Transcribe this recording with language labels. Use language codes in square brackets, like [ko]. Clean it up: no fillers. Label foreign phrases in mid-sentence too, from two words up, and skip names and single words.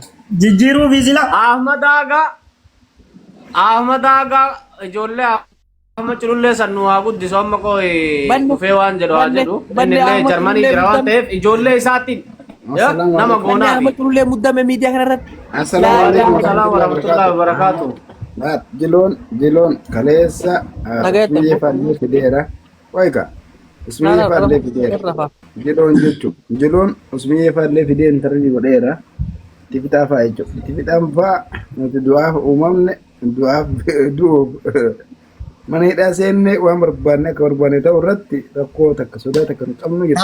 [om] Jijjiiruu fi sila. Ahmad Aga ijoollee Ahmad Culullee sannu haa guddisu amma koo dhufee waan jedhu haa jedhu innillee Jarmanii jira waan ta'eef ijoollee isaatiin nama goonaa Ahmad Culullee muddame miidiyaa kanarratti. [ar] Assalamualaikum warahmatullahi wabarakatuh. [om] Jiloon kaleessa usmiyee fallee fideera. Wayka usmiyee fallee fideera. Jiloon jechuun jiloon usmiyee fallee fidee intarvii godheera. Tifitaa fa'aa jechuudha. Tifitaan fa'aa nuti du'aaf uumamne du'aaf du'uuf mana hidhaa seenne waan barbaanne akka barbaanne ta'u irratti rakkoo takka sodaa takka hin qabnu jechuudha.